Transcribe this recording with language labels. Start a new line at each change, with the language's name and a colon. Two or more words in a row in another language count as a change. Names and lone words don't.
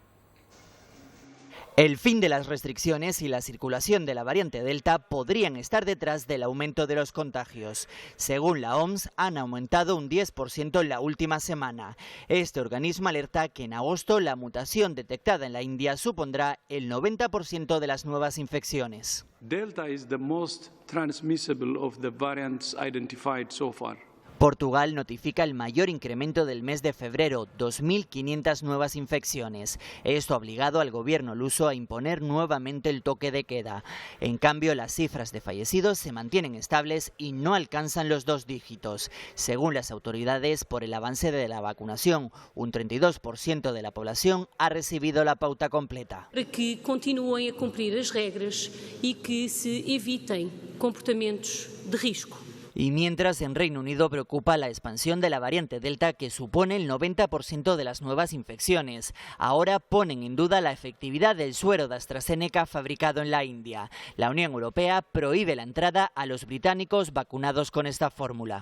Spanish: El fin de las restricciones y la circulación de la variante Delta podrían estar detrás del aumento de los contagios. Según la OMS, han aumentado un 10% en la última semana. Este organismo alerta que en agosto la mutación detectada en la India supondrá el 90% de las nuevas infecciones.
English: Delta is the most transmissible of the variants identified so far.
Spanish: Portugal notifica el mayor incremento del mes de febrero, 2.500 nuevas infecciones. Esto ha obligado al gobierno luso a imponer nuevamente el toque de queda. En cambio, las cifras de fallecidos se mantienen estables y no alcanzan los 2 dígitos. Según las autoridades, por el avance de la vacunación, un 32% de la población ha recibido la pauta completa.
Portuguese: Para que continúen a cumprir as regras e que se evitem comportamientos de risco.
Spanish: Y mientras, en Reino Unido preocupa la expansión de la variante Delta, que supone el 90% de las nuevas infecciones. Ahora ponen en duda la efectividad del suero de AstraZeneca fabricado en la India. La Unión Europea prohíbe la entrada a los británicos vacunados con esta fórmula.